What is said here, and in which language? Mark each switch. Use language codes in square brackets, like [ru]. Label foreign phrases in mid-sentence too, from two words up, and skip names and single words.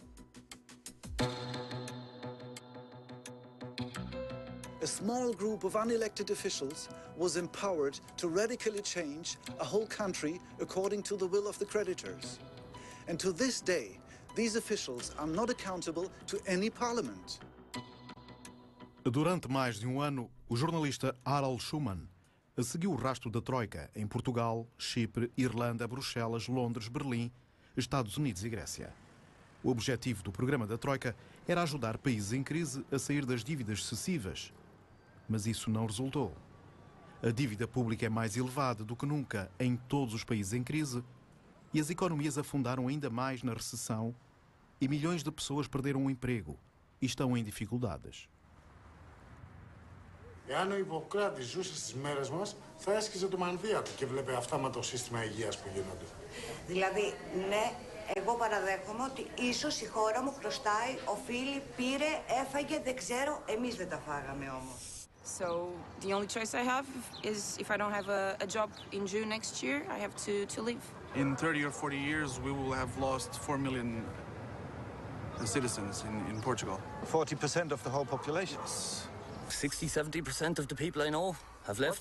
[en] A small group of unelected officials was empowered to radically change a whole country according to the will of the creditors. And to this day, these officials are not accountable to any parliament. [pt] Durante mais de um ano, o jornalista Harald Schumann seguiu o rastro da Troika em Portugal, Chipre, Irlanda, Bruxelas, Londres, Berlim, Estados Unidos e Grécia. O objetivo do programa da Troika era ajudar países em crise a sair das dívidas excessivas. Mas isso não resultou. A dívida pública é mais elevada do que nunca em todos os países em crise e as economias afundaram ainda mais na recessão e milhões de pessoas perderam o emprego e estão em dificuldades. [el] Εάν ο Ιπποκράτης ζούσε στις μέρες μας, θα έσκιζε το μανδύα του και βλέπε αυτά με το σύστημα υγείας που γίνονται. Δηλαδή, ναι, εγώ παραδέχομαι ότι ίσως η χώρα μου χρωστάει, οφείλει, πήρε, έφαγε, δεν ξέρω, εμείς δεν τα φάγαμε όμως. [en] So the only choice I have is if I don't have a job in June next year, I have to leave. In 30 or 40 years, we will have lost 4 million citizens in Portugal. 40% of the whole population. 60-70% of the people I know have left.